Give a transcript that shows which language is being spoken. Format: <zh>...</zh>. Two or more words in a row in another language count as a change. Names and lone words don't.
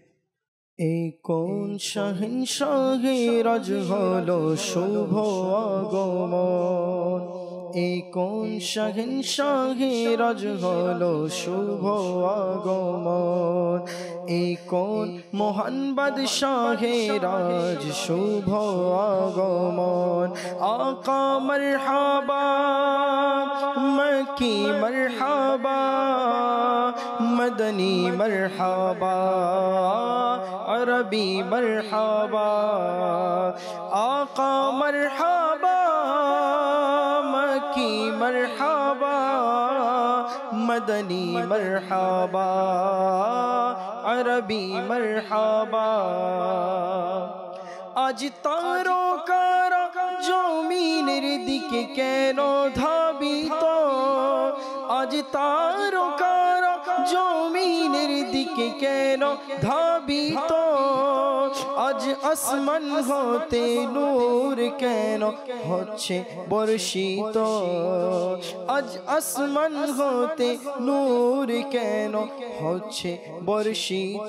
<bn>এই কোন শাহিনশাহের আজ হলো শুভ আগমন, এই কোন শাহিনশাহের আজ হলো শুভ আগমন, এই কোন মহান বাদশাহের আজ শুভ আগমন।</bn> <ur>آقا مرحبا مکی مرحبا مدنی مرحبا عربی مرحبا آقا مرحبا مکی مرحبا مدنی مرحبا عربی مرحبا</ur> <bn>আজ তারকারা জমিনের দিকে কেন ধাবিত, আজ তারকারা জমিনের দিকে কেন ধাবিত, আজ আসমান হতে নূর কেন হচ্ছে বর্ষিত, আজ আসমান হতে নূর কেন হচ্ছে বর্ষিত।</bn>